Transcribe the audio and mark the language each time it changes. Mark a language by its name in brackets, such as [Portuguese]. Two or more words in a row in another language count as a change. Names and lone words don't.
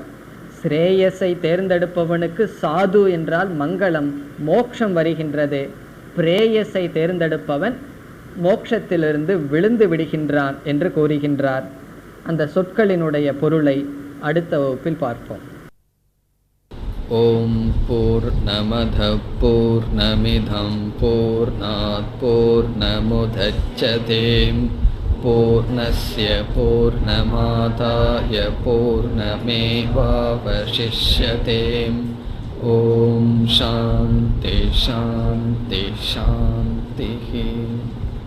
[Tamil] ஸ்ரேயஸை தேர்ந்தெடுப்பவனுக்கு சாது என்றால் மங்களம், மோட்சம் வருகின்றது. பிரேயஸை தேர்ந்தெடுப்பவன் மோட்சத்திலிருந்து விழுந்து விடுகின்றான் என்று கூறுகின்றார். அந்த சொற்களினுடைய பொருளை அடுத்த வகுப்பில் பார்ப்போம். [Sanskrit] ॐ पूर्णमदः पूर्णमिदं पूर्णात् पूर्णमुदच्यते पूर्णस्य पूर्णमादाय पूर्णमेवावशिष्यते. ॐ शान्ति शान्ति शान्ति.